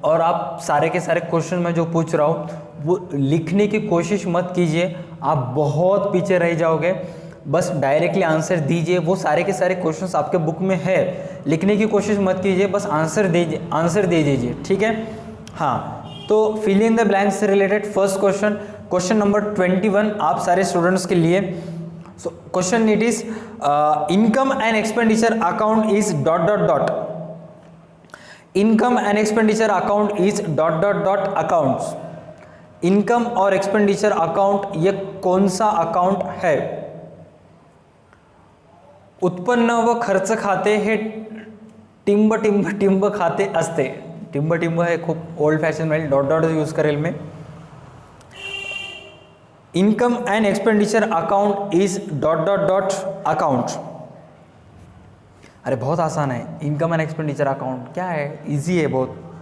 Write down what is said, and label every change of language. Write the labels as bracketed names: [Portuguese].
[Hindi] और आप सारे के सारे क्वेश्चन में जो पूछ रहा हूँ वो लिखने की कोशिश मत कीजिए, आप बहुत पीछे रह जाओगे। बस डायरेक्टली आंसर दीजिए, वो सारे के सारे क्वेश्चंस आपके बुक में है, लिखने की कोशिश मत कीजिए, बस आंसर दे दीजिए। ठीक है, हाँ, तो फिल इन द ब्लैंक्स से related first question, question number 21 आप सारे स्टूडेंट्स के लिए। [English] So question it is income and expenditure account is ... Income and expenditure account is ... accounts. [Hindi] Income और expenditure account ये कौन सा अकाउंट है? [Marathi] उत्पन्न व खर्च खाते हे टिंब खाते असते। टिंब है खूप ओल्ड फॅशन मध्ये डॉट यूज करेल मी। [English] Income and expenditure account is ... account. [Hindi] अरे बहुत आसान है, इनकम एंड एक्सपेंडिचर अकाउंट क्या है, इजी है बहुत।